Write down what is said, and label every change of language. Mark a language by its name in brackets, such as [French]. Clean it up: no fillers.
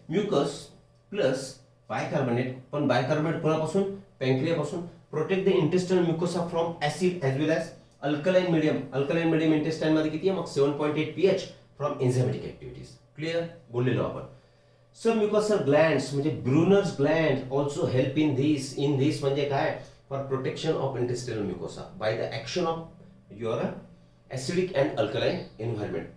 [Marathi] Mucus plus bicarbonate, पण bicarbonate कोणापासून, पॅन्क्रियापासून. [English] Protect the intestinal mucosa from acid as well as alkaline medium. [Marathi] Alkaline medium intestine मध्ये किती आहे, मग 7.8 pH from enzymatic activities. [English] clear, [Marathi] बोललेलो आपण. [English] Some mucosal glands म्हणजे Brunner's gland also help in this म्हणजे काय, for protection of intestinal mucosa by the action of your acidic and alkaline environment.